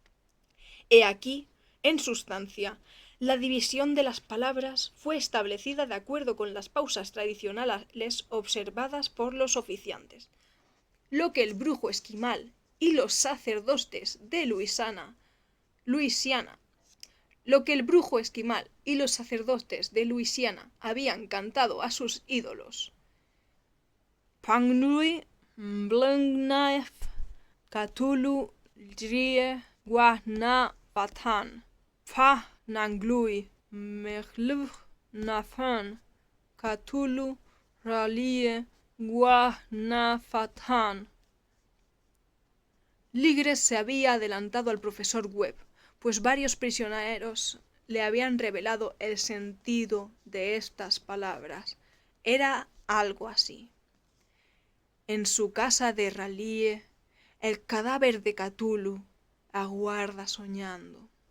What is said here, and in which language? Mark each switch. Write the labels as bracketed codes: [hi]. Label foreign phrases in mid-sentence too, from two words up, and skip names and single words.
[es] He aquí, en sustancia, la división de las palabras fue establecida de acuerdo con las pausas tradicionales observadas por los oficiantes. Lo que el brujo esquimal y los sacerdotes de Luisiana Luisiana. Lo que el brujo esquimal y los sacerdotes de Luisiana habían cantado a sus ídolos. Pangnui, Mblungnaef, Cthulhu, Drie, Guahna, Patan, Pah, Nanglui, Mechlv, Nafan, Cthulhu, Ralie, Guahna, Fatan. Ligres se había adelantado al profesor Webb, pues varios prisioneros le habían revelado el sentido de estas palabras. Era algo así. En su casa de R'lyeh, el cadáver de Cthulhu aguarda soñando.